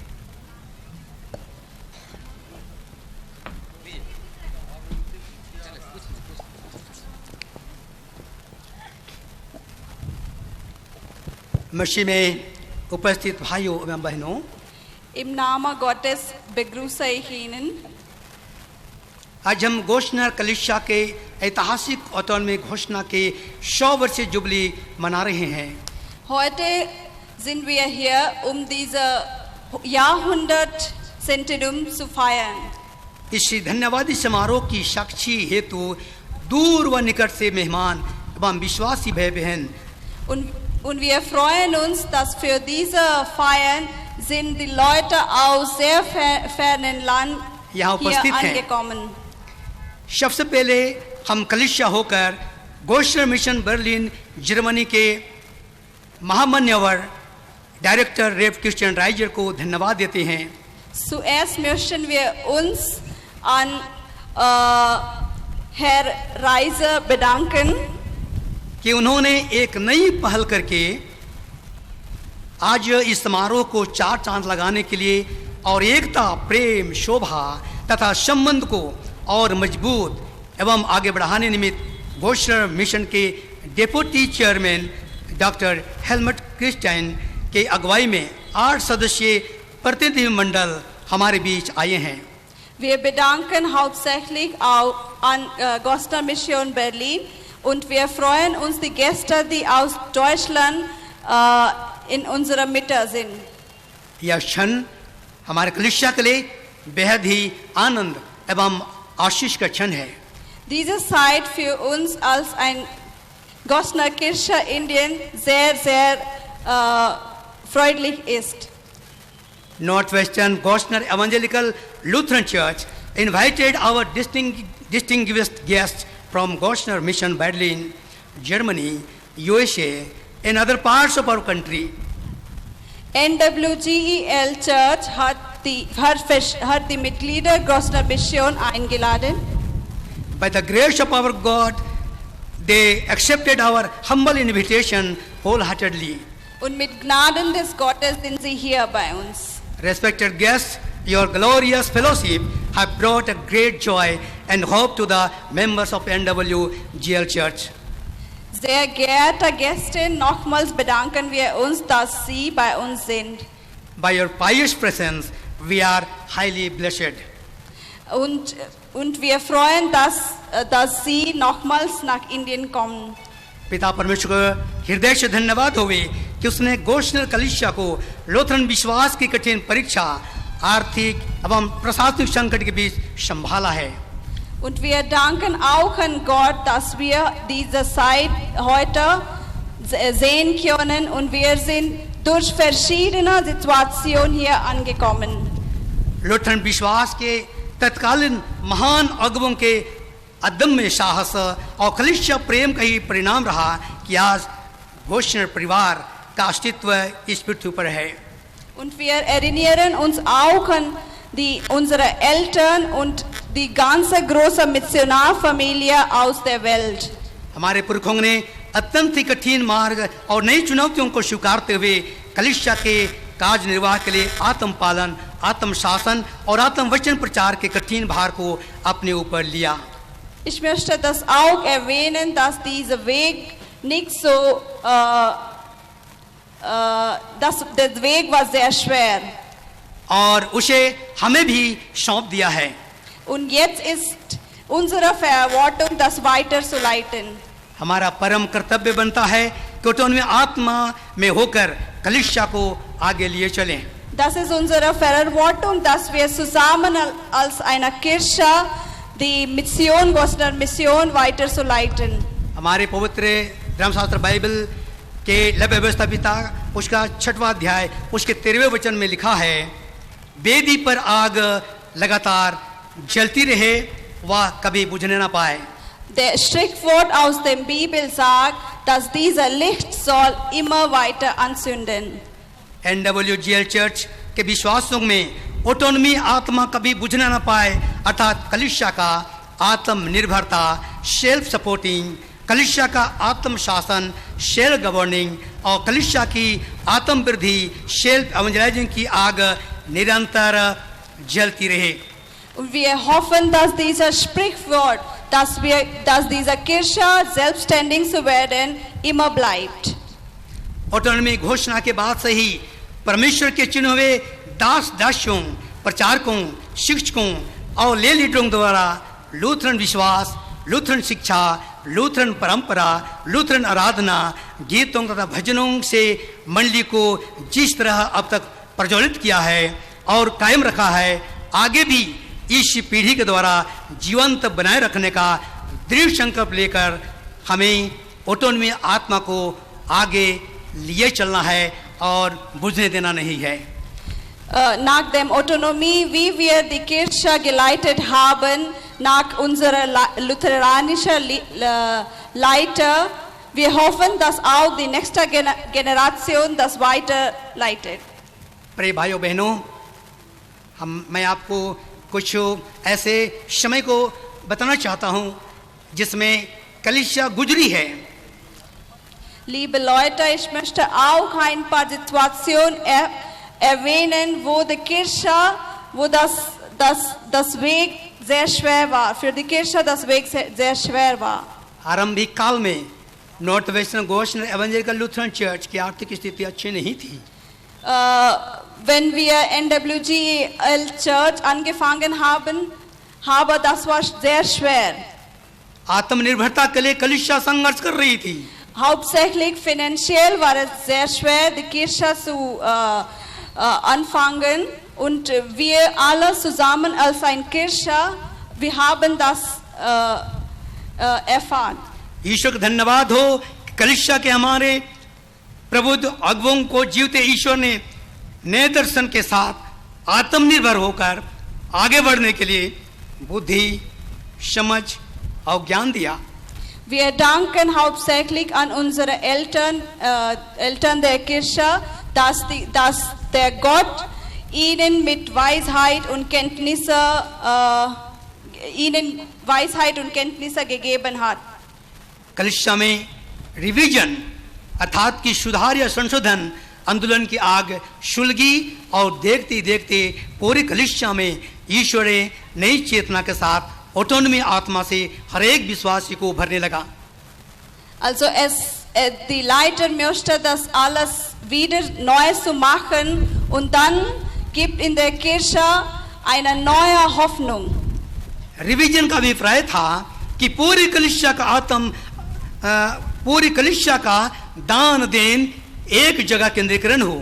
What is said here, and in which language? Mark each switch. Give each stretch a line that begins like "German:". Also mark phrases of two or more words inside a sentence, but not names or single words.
Hindi: मसीह में उपस्थित भाइयों एवं बहनों,
German: Im Namen Gottes begrüße ich Ihnen.
Hindi: आज हम घोषणा कलीसिया के ऐतिहासिक ऑटोनॉमी घोषणा के 100 वर्षीय जुबली मना रहे हैं।
German: Heute sind wir hier, diese Jahrhundert-Centennium zu feiern.
Hindi: इस धन्यवादी समारोह की साक्षी हेतु दूर व निकट से मेहमान एवं विश्वासी भाई बहन
German: Und wir freuen uns, dass für diese Feiern sind die Leute aus sehr fernen Land
Hindi: यहाँ
German: hier
Hindi: उपस्थित हैं।
German: angekommen.
Hindi: सबसे पहले हम कलीसिया होकर गोस्टर मिशन बर्लिन जर्मनी के महामान्यवर डायरेक्टर रेव क्रिश्चियन राइजर को धन्यवाद देते हैं।
German: Zuerst möchten wir uns an Herr Reiser bedanken,
Hindi: कि उन्होंने एक नई पहल करके आज इस समारोह को 4 चांद लगाने के लिए और एकता, प्रेम, शोभा तथा संबंध को और मजबूत एवं आगे बढ़ाने निमित्त गोस्टर मिशन के
English: deputy chairman
Hindi: डॉक्टर हेलमट क्रिस्टाइन के अगुवाई में 8 सदस्यीय प्रतिनिधि मंडल हमारे बीच आए हैं।
German: Wir bedanken hauptsächlich auch an Gostner Mission Berlin und wir freuen uns die Gäste, die aus Deutschland in unserer Mitte sind.
Hindi: यह क्षण हमारे कलीसिया के लिए बेहद ही आनंद एवं आशीष का क्षण है।
German: Diese Zeit für uns als ein Gostner Kirche Indien sehr, sehr freundlich ist.
English: Northwestern Gostner Evangelical Lutheran Church invited our distinguished guests from Gostner Mission Berlin, Germany, USA, and other parts of our country.
German: NWGEL Church hat die Mitglieder Gostner Mission eingeladen.
English: By the grace of our God, they accepted our humble invitation wholeheartedly.
German: Und mit Gnaden des Gottes sind sie hier bei uns.
English: Respected guests, your glorious fellowship have brought a great joy and hope to the members of NWGL Church.
German: Sehr geehrte Gäste, nochmals bedanken wir uns, dass Sie bei uns sind.
English: By your pious presence, we are highly blessed.
German: Und wir freuen, dass Sie nochmals nach Indien kommen.
Hindi: पिता परमेश्वर को हृदय से धन्यवाद होवे कि उसने गोस्नर कलीसिया को लूथरन विश्वास की कठिन परीक्षा आर्थिक एवं प्रशासनिक संकट के बीच संभाला है।
German: Und wir danken auch an Gott, dass wir diese Zeit heute sehen können und wir sind durch verschiedene Situationen hier angekommen.
Hindi: लूथरन विश्वास के तत्कालीन महान अगुवों के अदम्य साहस और कलीसिया प्रेम का ही परिणाम रहा कि आज गोस्नर परिवार का अस्तित्व इस पृथ्वी पर है।
German: Und wir erinnern uns auch an unsere Eltern und die ganze große Missionarfamilie aus der Welt.
Hindi: हमारे पुरखों ने अत्यंत ही कठिन मार्ग और नई चुनौतियों को स्वीकारते हुए कलीसिया के कार्य निर्वाह के लिए आत्म पालन, आत्म शासन और आत्म वचन प्रचार के कठिन भार को अपने ऊपर लिया।
German: Ich möchte das auch erwähnen, dass dieser Weg nicht so, der Weg war sehr schwer.
Hindi: और उसे हमें भी सौंप दिया है।
German: Und jetzt ist unsere Verantwortung, das weiterzuleiten.
Hindi: हमारा परम कर्तव्य बनता है कि उन्हें आत्मा में होकर कलीसिया को आगे लिए चलें।
German: Das ist unsere Verantwortung, dass wir zusammen als eine Kirche die Mission, Gostner Mission weiterzuleiten.
Hindi: हमारे पवित्र धर्मशास्त्र बाइबल के लव्य व्यवस्था पिता उसका 6वां अध्याय उसके 13वें वचन में लिखा है, वेदी पर आग लगातार जलती रहे वह कभी बुझने ना पाए।
German: Der Strichwort aus der Bibel sagt, dass dieser Licht soll immer weiter anzünden.
Hindi: NWGL चर्च के विश्वासों में ऑटोनॉमी आत्मा कभी बुझना ना पाए, अर्थात कलीसिया का आत्मनिर्भरता
English: self supporting,
Hindi: कलीसिया का आत्म शासन
English: self governing
Hindi: और कलीसिया की आत्म वृद्धि
English: self evangelizing
Hindi: की आग निरंतर जलती रहे।
German: Und wir hoffen, dass dieser Sprichwort, dass diese Kirche selbstständig zu werden, immer bleibt.
Hindi: ऑटोनॉमी घोषणा के बाद से ही परमेश्वर के चुने हुए दास दासियों, प्रचारकों, शिक्षकों और
English: lay leaders
Hindi: द्वारा लूथरन विश्वास, लूथरन शिक्षा, लूथरन परंपरा, लूथरन आराधना, गीतों तथा भजनों से मंडली को जिस तरह अब तक प्रज्वलित किया है और कायम रखा है, आगे भी इस पीढ़ी के द्वारा जीवंत बनाए रखने का दृढ़ संकल्प लेकर हमें ऑटोनॉमी आत्मा को आगे लिए चलना है और बुझने देना नहीं है।
German: Nach dem Autonomie, wie wir die Kirche geleitet haben, nach unserer lutheranischen Leiter, wir hoffen, dass auch die nächste Generation das weiterleitet.
Hindi: प्रिय भाइयों बहनों, मैं आपको कुछ ऐसे समय को बताना चाहता हूं जिसमें कलीसिया गुजरी है।
German: Liebe Leute, ich möchte auch ein paar Situationen erwähnen, wo die Kirche, wo das Weg sehr schwer war, für die Kirche das Weg sehr schwer war.
Hindi: आरंभिक काल में नॉर्थ वेस्टर्न गोस्नर एवेंजलिकल लूथरन चर्च की आर्थिक स्थिति अच्छी नहीं थी।
German: Wenn wir NWGL Church angefangen haben, aber das war sehr schwer.
Hindi: आत्मनिर्भरता के लिए कलीसिया संघर्ष कर रही थी।
German: Hauptsächlich finanziell war es sehr schwer, die Kirche zu anfangen. Und wir alle zusammen als eine Kirche, wir haben das erfahren.
Hindi: ईश्वर का धन्यवाद हो, कलीसिया के हमारे प्रबुद्ध अगुवों को जीवते ईश्वर ने नए दर्शन के साथ आत्मनिर्भर होकर आगे बढ़ने के लिए बुद्धि, समझ और ज्ञान दिया।
German: Wir danken hauptsächlich an unsere Eltern der Kirche, dass der Gott ihnen mit Weisheit und Kenntnisse gegeben hat.
Hindi: कलिसिया में रिवीजन अर्थात की सुधार या संशोधन आंदोलन की आग सुलगी और देखते देखते पूरी कलिसिया में ईश्वर नई चेतना के साथ ऑटोनॉमी आत्मा से हर एक विश्वासी को भरने लगा।
German: Also die Leiter möchte das alles wieder neu zu machen und dann gibt in der Kirche eine neue Hoffnung.
Hindi: रिवीजन का अभिप्राय था कि पूरी कलिसिया का दान देन एक जगह केंद्रीकरण हो।